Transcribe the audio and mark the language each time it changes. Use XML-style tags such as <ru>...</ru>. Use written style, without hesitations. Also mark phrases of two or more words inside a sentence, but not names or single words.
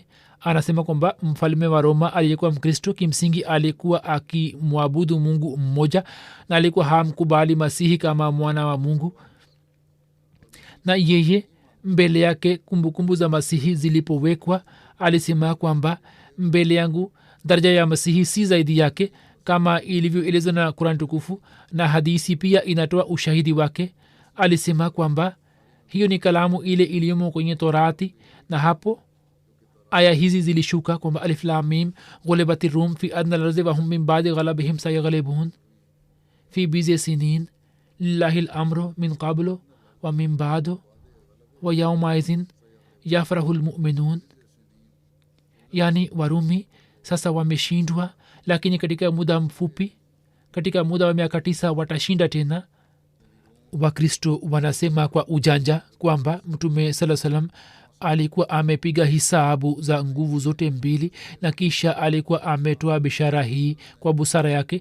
<sw>Anasema kwamba mfalme wa Roma aliyekuwa Mkristo kimsingi alikuwa akimwabudu Mungu mmoja, na alikuwa hamkubali Masihi kama mwana wa Mungu, na yeye mbele yake kumbukumbu za Masihi zilipowekwa alisema kwamba mbele yangu daraja ya Masihi si zaidi yake, kama ilivyoelezwa na Qur'an tukufu, na hadisi pia inatoa ushahidi wake. Alisema kwamba hiyo ni kalamu ile iliyomo kwenye torati na hapo aya hizi zilishuka kwamba</sw> <ar>الم غلبت الروم في أدنى الأرض وهم من بعد غلبهم سيغلبون في بضع سنين لله الأمر من قبل ومن بعد ويومئذ يفرح المؤمنون.</ar> <sw>yani warumi sasa wameshindwa, lakini katika muda mfupi, katika muda wa miaka 9 watashinda tena. Wakristo wanasema kwa ujanja kwamba mtume sala salam alikuwa amepiga hisabu za nguvu zote mbili na kisha alikuwa ametoa bishara hii kwa busara yake.</sw>